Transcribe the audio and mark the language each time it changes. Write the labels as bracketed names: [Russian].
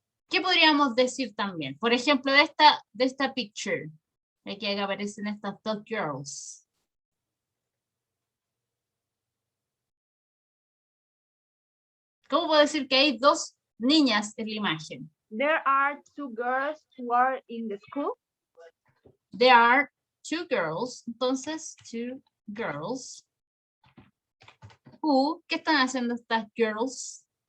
[Spanish] ¿Qué podríamos decir también? Por ejemplo, de esta picture, aquí aparecen estas dos girls. ¿Cómo puedo decir que hay dos niñas en la imagen? [English] There are 2 girls who are in the school. There are 2 girls, entonces 2 girls. [Spanish] Who, ¿qué están haciendo estas girls?